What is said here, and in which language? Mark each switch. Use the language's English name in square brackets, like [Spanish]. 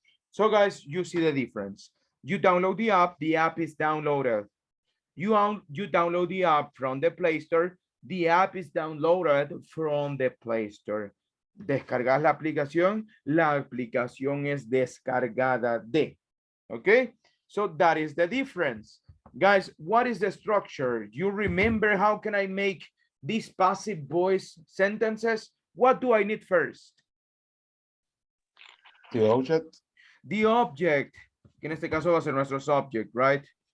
[English] So guys, you see the difference. You download the app is downloaded. You download the app from the Play Store, the app is downloaded from the Play Store. [Spanish] Descargas la aplicación es descargada de. [English] Okay, so that is the difference. Guys, what is the structure? You remember how can I make these passive voice sentences? What do I need first? The object. The object, [Spanish] que en este caso va a ser nuestro subject, right?